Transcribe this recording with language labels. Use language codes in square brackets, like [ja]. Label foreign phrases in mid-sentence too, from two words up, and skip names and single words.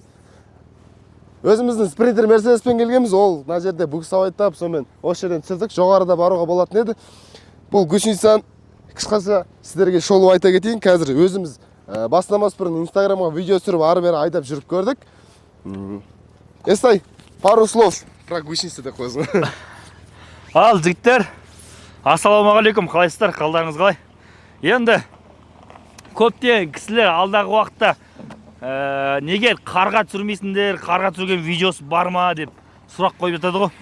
[kk] Өзіміздің спринтер Мерседеспен келгенбіз, ол мына жерде буксовайттап, сонымен осы жерден түсірдік, жоғарыда баруға болатын еді. Бұл гусеницаны қысқаша сіздерге шолу айта кетейін. Қазір өзіміз бастамас бұрын Инстаграмға видео түсіріп, ары-бері айдап жүріп көрдік. Естай, [ru] пару слов про гусеницы [kk] деп қойсын. Ал жігіттер, ассалаумағалейкум, қалайсыздар, қалдарыңыз қалай? Енді көптеген кісілер алдағы уақытта неге қарға түсірмейсіңдер, қарға түсірген видеосы бар ма деп сұрақ қойып жатады ғой.